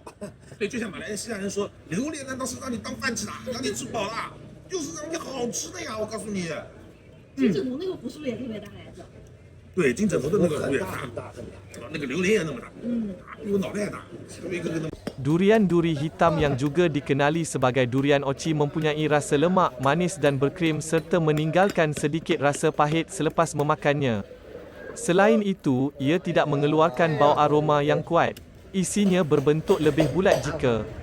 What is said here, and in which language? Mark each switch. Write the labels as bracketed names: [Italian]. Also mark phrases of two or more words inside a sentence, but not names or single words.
[Chinese] 对，就像马来西亚人说，榴莲难道是让你当饭吃的，让你吃饱了？就是让你好吃的呀！我告诉你。金枕头那个核是不是也特别大来着？对，金枕头的那个核也大，很大。那个榴莲也那么大，比我脑袋还大，一个那么。 [Malay] Durian duri hitam yang juga dikenali sebagai durian oci mempunyai rasa lemak, manis dan berkrim serta meninggalkan sedikit rasa pahit selepas memakannya. Selain itu, ia tidak mengeluarkan bau aroma yang kuat. Isinya berbentuk lebih bulat jika